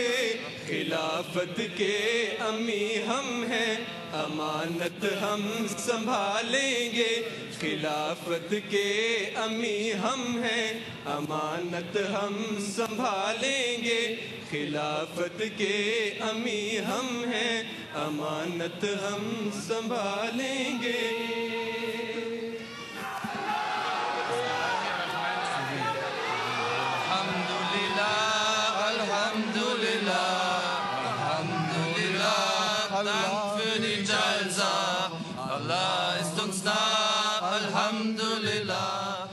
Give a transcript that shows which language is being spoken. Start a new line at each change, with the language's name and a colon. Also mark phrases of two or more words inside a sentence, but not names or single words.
Urdu: خلافت کے امی ہم ہیں، امانت ہم سنبھالیں گے. خلافت کے امی ہم ہیں، امانت ہم سنبھالیں گے. خلافت کے امی ہم ہیں، امانت ہم سنبھالیں گے.
German: Dank für die Jalsa, Allah ist uns nah, Alhamdulillah.